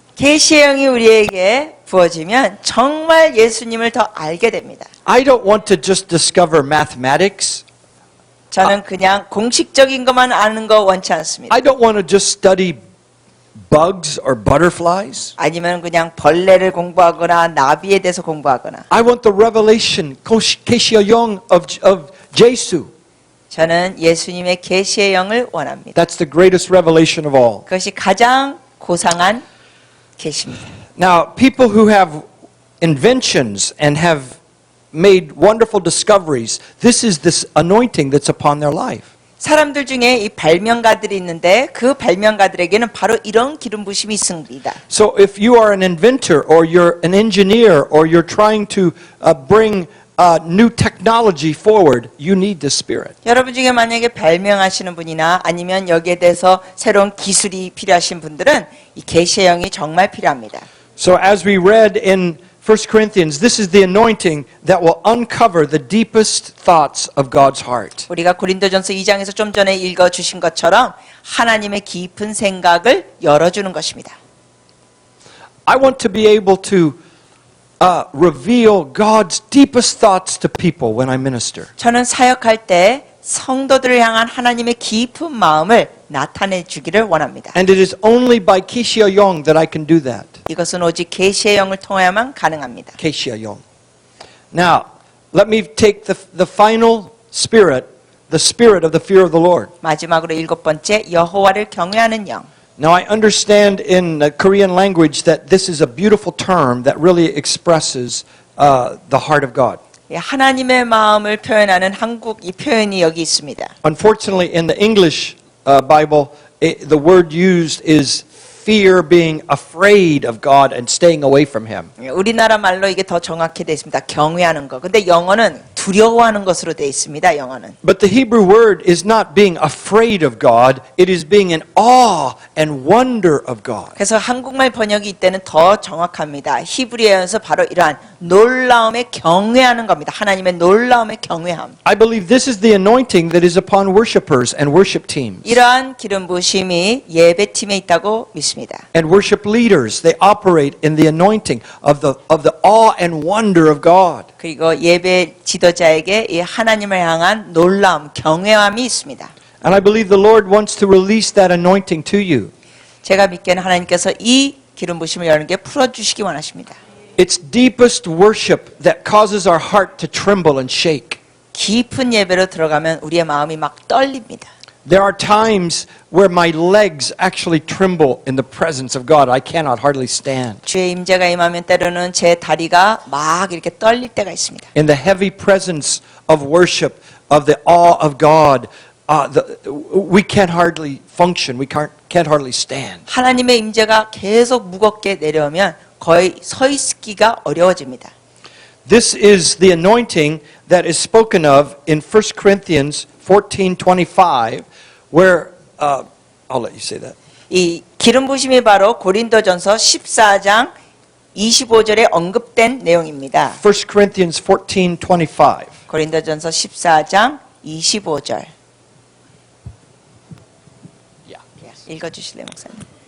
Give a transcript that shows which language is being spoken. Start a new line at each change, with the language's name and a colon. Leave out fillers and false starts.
Korean: 계시의 영이 우리에게 부어지면 정말 예수님을 더 알게 됩니다.
English: I don't want to just discover mathematics.
Korean: 저는 그냥 공식적인 것만 아는 거 원치 않습니다.
English: I don't want to just study bugs or butterflies.
Korean: 아니면 그냥 벌레를 공부하거나 나비에 대해서 공부하거나.
English: I want the revelation
Korean: 계시의 영
English: of Jesus.
Korean: 저는 예수님의 계시의 영을 원합니다.
English: That's the greatest revelation of all.
Korean: 그것이 가장 고상한 계시입니다.
English: Now, people who have inventions and have made wonderful discoveries, this is this anointing that's upon their life.
Korean: 사람들 중에 이 발명가들이 있는데 그 발명가들에게는 바로 이런 기름 부심이 있습니다.
English: So if you are an inventor or you're an engineer or you're trying to bring new technology forward, you need the Spirit.
Korean: 여러분 중에 만약에 발명하시는 분이나 아니면 여기에 대해서 새로운 기술이 필요하신 분들은 이 계시의 영이 정말 필요합니다.
English: So as we read in 1 Corinthians, this is the anointing that will uncover the deepest thoughts of God's heart.
Korean: 우리가 고린도전서 2장에서 좀 전에 읽어 주신 것처럼 하나님의 깊은 생각을 열어주는 것입니다.
English: I want to be able to reveal God's deepest thoughts to people when I minister.
Korean: 저는 사역할 때 성도들을 향한 하나님의 깊은 마음을 나타내 주기를 원합니다.
English: And it is only by Kishia Yong that I can do that.
Korean: 이것은 오직 계시의 영을 통해야만 가능합니다.
English: Kishia Yong. Now, let me take the final spirit, the spirit of the fear of the Lord.
Korean: 마지막으로 7번째 여호와를 경외하는 영.
English: Now, I understand in the Korean language that this is a beautiful term that really expresses the heart of God.
Korean: 하나님의 마음을 표현하는 한국 이 표현이 여기 있습니다.
English: Unfortunately, in the English Bible, the word used is fear, being afraid of God and staying away from Him.
Korean: 우리나라 말로 이게 더 정확히 되어 있습니다. 경외하는 거. 근데 영어는 두려워하는 것으로 되어 있습니다. 영어는.
English: But the Hebrew word is not being afraid of God, it is being in awe and wonder of God.
Korean: 그래서 한국말 번역이 이때는 더 정확합니다. 히브리어에서 바로 이러한 놀라움에 경외하는 겁니다. 하나님의 놀라움에 경외함.
English: I believe this is the anointing that is upon worshipers and worship teams.
Korean: 이러한 기름 부심이 예배팀에 있다고 믿습니다.
English: And worship leaders, they operate in the anointing of the awe and wonder of God.
Korean: 그리고 예배 지도자에게 이 하나님을 향한 놀라움, 경외함이 있습니다.
English: And I believe the Lord wants to release that anointing to you.
Korean: 제가 믿기에는 하나님께서 이 기름 부심을 여러분께 풀어주시기 원하십니다.
English: It's deepest worship that causes our heart to tremble and shake.
Korean: 깊은 예배로 들어가면 우리의 마음이 막 떨립니다.
English: There are times where my legs actually tremble in the presence of God. I cannot hardly stand.
Korean: 주의 임재가 임하면 때로는 제 다리가 막 이렇게 떨릴 때가 있습니다.
English: In the heavy presence of worship, of the awe of God, we can't hardly function. We can't hardly stand.
Korean: 하나님의 임재가 계속 무겁게 내려오면 거의 서 있기가 어려워집니다.
English: This is the anointing that is spoken of in 1 Corinthians 14:25, where I'll let you say that.
Korean: 이 기름 부심이 바로 고린도전서 14장 25절에 언급된 내용입니다.
English: 1 Corinthians 14:25.
Korean: 고린도전서 14장 25절. 읽어주실래요, 목사님?